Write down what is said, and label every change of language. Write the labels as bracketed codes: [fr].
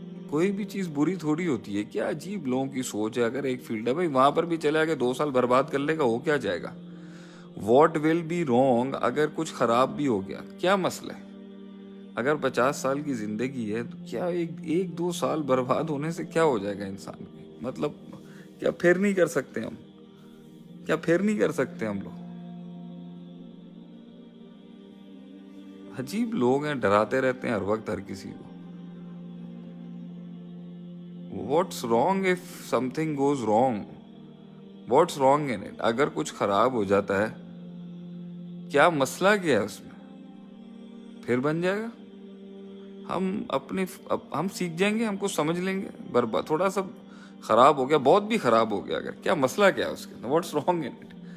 [ur] کوئی بھی چیز بری تھوڑی ہوتی ہے. کیا عجیب لوگوں کی سوچ ہے. اگر ایک فیلڈ ہے بھائی، وہاں پر بھی چلے گا 2 سال برباد کر لے گا، ہو کیا جائے گا؟ [en] What will be wrong? [ur] اگر کچھ خراب بھی ہو گیا کیا مسئلہ ہے؟ اگر 50 سال کی زندگی ہے تو کیا 1-2 سال برباد ہونے سے کیا ہو جائے گا انسان کی؟ مطلب کیا پھر نہیں کر سکتے ہم؟ کیا پھر نہیں کر سکتے ہم لوگ؟ عجیب لوگ ہیں، ڈراتے رہتے ہیں ہر وقت ہر کسی کو. [en] What's wrong if something goes wrong? What's wrong in it? [ur] اگر کچھ خراب ہو جاتا ہے کیا مسئلہ کیا ہے اس میں؟ پھر بن جائے گا. ہم سیکھ جائیں گے، ہم کو سمجھ لیں گے. برباد تھوڑا سا خراب ہو گیا، بہت بھی خراب ہو گیا، اگر کیا مسئلہ کیا ہے اس کے؟ [en] What's wrong in it?